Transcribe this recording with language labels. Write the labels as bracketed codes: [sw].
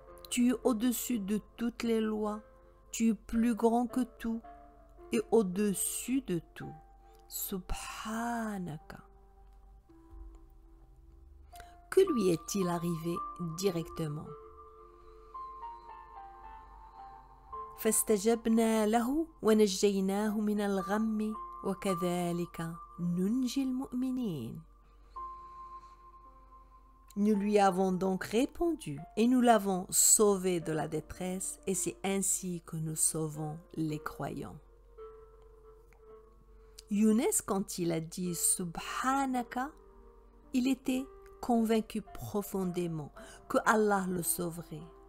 [fr] Tu es au-dessus de toutes les lois. Tu es plus grand que tout et au-dessus de tout. [ar] Subhanaka. [fr] Que lui est-il arrivé directement? [ar] فاستجبنا له ونجيناه من الغم وكذلك ننجي المؤمنين. [fr] Nous lui avons donc répondu et nous l'avons sauvé de la détresse et c'est ainsi que nous sauvons les croyants. Younes, quand il a dit Subhanaka, il était convaincu profondément que Allah le sauverait.